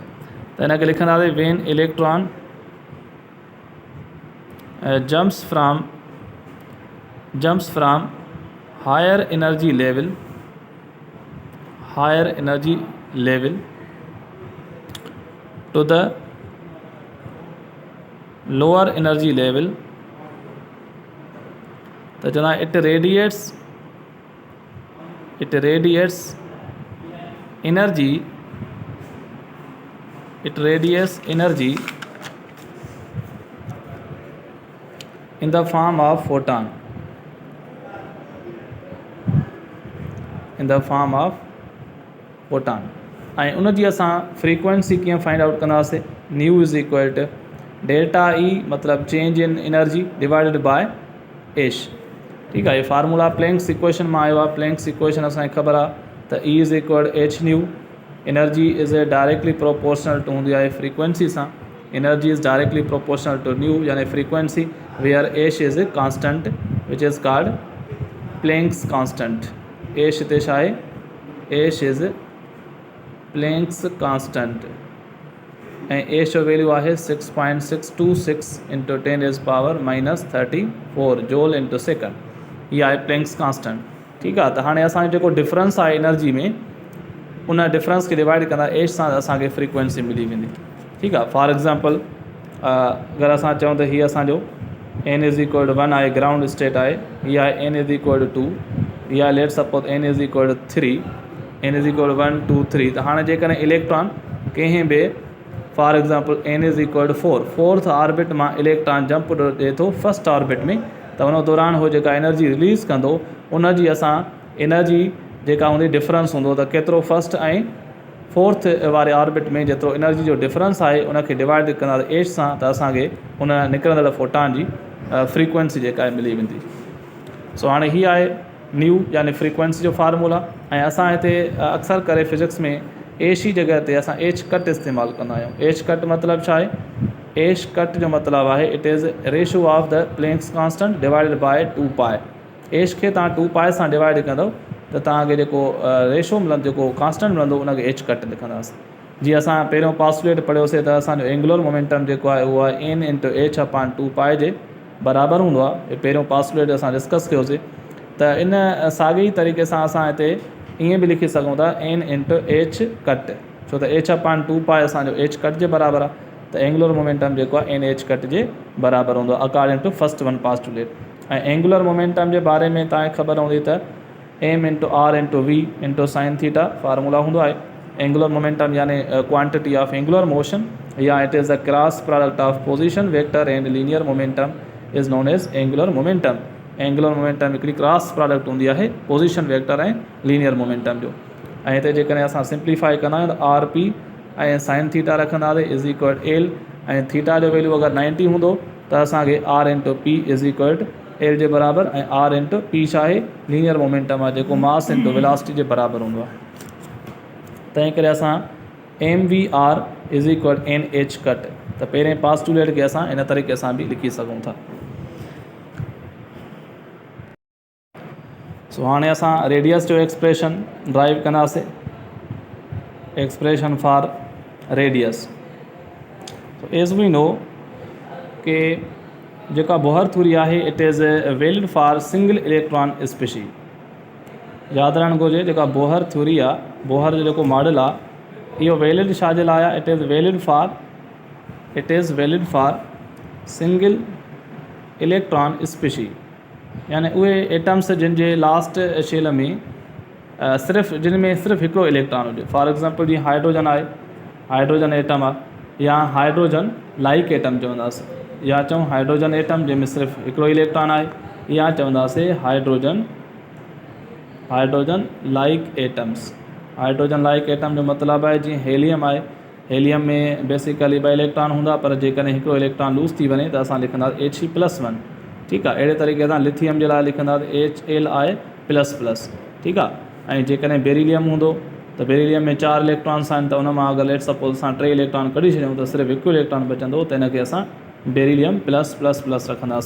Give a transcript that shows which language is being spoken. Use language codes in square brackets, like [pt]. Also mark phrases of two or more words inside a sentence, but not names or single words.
[sd] त हिनखे लिखंदासीं [en] when electron jumps from higher energy level to the lower energy level, [sd] तो जना [en] it radiates energy in the form of photon, [sd] ऐं उनजी असां फ्रीक्वेंसी कीअं [en] find out [sd] कंदासीं। [en] nu is equal to delta E मतिलबु change in energy divided by h. [sd] ठीकु आहे, ये फार्मूला [en] Planck's equation [sd] मां आयो आहे। [en] Planck's equation [sd] असांखे ख़बर आहे त [en] E is equal h nu. energy is directly proportional to [sd] हूंदी आहे फ्रीक्वेंसी सां। [en] energy is directly proportional to nu yani frequency, where h is constant which is called Planck's constant. [sd] एश हिते छा आहे, [en] h is Planck's constant, [sd] ऐं एश जो वैल्यू आहे 6.626 इंटू 10⁻⁻34 [en] joule into second. [sd] इहा आहे [en] Planck's constant. [sd] ठीकु आहे, त हाणे असांजो जेको डिफरेंस आहे एनर्जी में, उन डिफरेंस खे डिवाइड कंदा एश सां असांखे फ्रीक्वेंसी मिली वेंदी। ठीकु आहे, [en] for example [sd] अगरि असां चऊं त हीअ असांजो [en] n is equal to 1 [sd] आहे, [en] ground state [sd] आहे। हीअ आहे [en] n is equal to 2, [sd] हीअ [en] let suppose n is equal to 3, n is equal 1 2 3. [sd] त हाणे जेकॾहिं इलेक्ट्रॉन कंहिं बि [en] for example n is equal to 4 fourth orbit [sd] मां इलेक्ट्रॉन जंप ॾिए थो [en] first orbit [sd] में, त उन दौरान उहो जेका [en] energy release [sd] कंदो उनजी असां एनर्जी जेका हूंदी डिफरेंस हूंदो त केतिरो फर्स्ट ऐं फोर्थ वारे ऑर्बिट में जेतिरो एनर्जी जो डिफरेंस आहे उनखे डिवाइड कंदा एच सां, त असांखे उन निकिरंदड़ फोटान जी फ्रीक्वेंसी जेका आहे मिली वेंदी। सो हाणे हीअ आहे न्यू यानी फ्रीक्वेंसी जो फार्मूला। ऐं असां हिते अक्सर करे फिज़िक्स में एश जी जॻह ते असां [en] h cut [sd] इस्तेमालु कंदा आहियूं। [en] h cut [sd] मतिलबु छा आहे, [en] h cut [sd] जो मतिलबु आहे [en] it is ratio of the Planck's constant divided by 2 pi. [sd] एश खे तव्हां 2 पाए सां डिवाइड कंदव त तव्हांखे जेको रेशो मिलंदो, जेको कांस्टेंट मिलंदो, उनखे [en] h cut [sd] लिखंदासीं। जीअं असां पहिरियों पास्टुलेट पढ़ियोसीं त असांजो [en] angular momentum [sd] जेको आहे उहो आहे [en] n into h upon 2 pi [sd] जे बराबरि हूंदो आहे। पहिरियों पास्टुलेट असां डिस्कस कयोसीं। त इन साॻी तरीक़े सां असां हिते ईअं बि लिखी सघूं था [en] n into h cut, [sd] छो त [en] h upon 2 pi [sd] असांजो [en] h cut [sd] जे बराबरि आहे। त [en] angular momentum [sd] जेको आहे [en] n h cut [sd] जे बराबरि हूंदो आहे [en] according to first one postulate. [sd] ऐं [en] angular momentum [sd] जे बारे में तव्हांखे ख़बर हूंदी त [en] m into r into v into sine theta formula [sd] हूंदो आहे। [en] angular momentum yani quantity of angular motion, ya it is the cross product of position vector and linear momentum is known as angular momentum. angular momentum [sd] हिकिड़ी [en] cross product [sd] हूंदी आहे [en] position vector [sd] ऐं [en] linear momentum [sd] जो। ऐं हिते जेकॾहिं असां सिंप्लीफाई कंदा आहियूं त [en] r p [sd] ऐं [en] sine theta [sd] रखंदासीं [en] is equal L, [sd] ऐं थीटा जो वैल्यू अगरि 90 हूंदो त असांखे [en] r into p is equal L [sd] जे बराबरि, ऐं [en] r into p [sd] छा आहे, [en] linear momentum [sd] आहे जेको [en] mass into velocity [sd] जे बराबरि हूंदो आहे। तंहिं करे असां [en] m v r is equal n h cut, [sd] त पहिरें पास्टुलेट खे असां इन तरीक़े सां बि लिखी सघूं था। सो हाणे असां रेडियस जो [en] expression derive [sd] कंदासीं। [en] expression for radius, as we know [sd] के जेका बोहर थ्योरी आहे [en] it is valid for single electron species. [sd] यादि रहणु घुरिजे जेका बोहर थ्योरी आहे, बोहर जो जेको मॉडल आहे, इहो वैलिड छा जे लाइ आहे, [en] it is valid for single electron species, [sd] यानी उहे एटम्स जिन जे [en] last shell [sd] में सिर्फ़ु जिन में सिर्फ़ु हिकिड़ो इलेक्ट्रॉन हुजे। [en] for example [sd] जीअं हाइड्रोजन आहे, [en] hydrogen atom [sd] आहे, या [en] hydrogen like atom [sd] चवंदासीं, या चऊं [en] hydrogen atom [sd] जंहिंमें सिर्फ़ु हिकिड़ो इलेक्ट्रॉन आहे, या चवंदासीं [en] hydrogen like atoms. hydrogen like atom [sd] जो मतिलबु आहे जीअं हेलियम आहे, हेलियम में बेसिकली 2 इलेक्ट्रॉन हूंदा, पर जेकॾहिं हिकिड़ो इलेक्ट्रॉन लूज़ थी वञे त असां लिखंदासीं He+1, ठीकु आहे। अहिड़े तरीक़े सां लिथियम जे लाइ लिखंदासीं HLi++, ठीकु आहे। ऐं जेकॾहिं बेरिलियम हूंदो त बेरिलियम में 4 इलेक्ट्रॉन्स आहिनि, त उन मां अगरि [en] let suppose [sd] असां 3 इलेक्ट्रॉन कढी छॾियूं त सिर्फ़ु हिकु इलेक्ट्रॉन बचंदो, त हिनखे असां बेरिलियम +++ रखंदासीं।